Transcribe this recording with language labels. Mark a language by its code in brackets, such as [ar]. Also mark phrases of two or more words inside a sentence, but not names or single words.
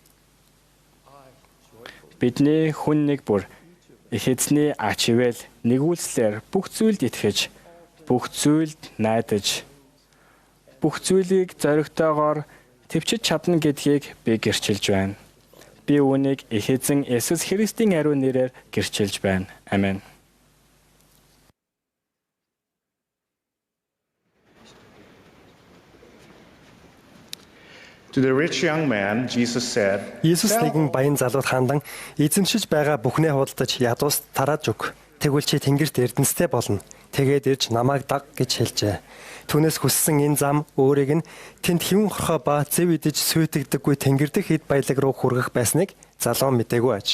[mn] Бидний хүн нэг бүр их эзний ач ивэл нэгүүлслэр бүх зүйлд итгэж, бүх зүйлд найдаж, бүх зүйлийг зоригтойгоор твчиж чадна гэдгийг би гэрчилж байна. Би үүнийг их эзэн Есүс Христийн ариун нэрээр гэрчилж байна. Амен. [en] To the rich young man, Jesus said, [mn] Иесус нэгэн баян залууд хандан эзэмшиж байгаа бүхнээ худалдаж ядуус тарааж өг. Тэгвэл чи тэнгэрт эрдэнэстэй болно. Тэгээд ирж намайг даг гэж хэлжээ. Түүнээс хүссэн энэ зам өөрийг нь тэнд хэвэн хорхоо ба зэв идэж сүйтгэдэггүй тэнгэр дэх эд баялаг руу хүргэх байсныг залуу мэдээгүй аж.